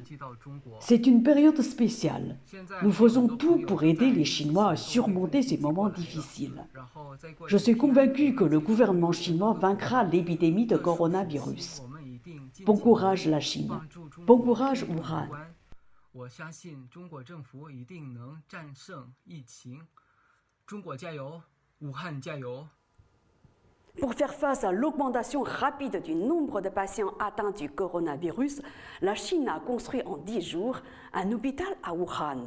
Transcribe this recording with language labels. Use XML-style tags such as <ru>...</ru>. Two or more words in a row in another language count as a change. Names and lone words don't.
<fr>C'est une période spéciale. Nous faisons tout pour aider les Chinois à surmonter ces moments difficiles. Je suis convaincu que le gouvernement chinois vaincra l'épidémie de coronavirus. Bon courage la Chine. Bon courage Wuhan.</fr> <zh>我相信中国政府一定能战胜疫情。中国加油，武汉加油！</zh> <fr>Pour faire face à l'augmentation rapide du nombre de patients atteints du coronavirus, la Chine a construit en 10 jours un hôpital à Wuhan.</fr>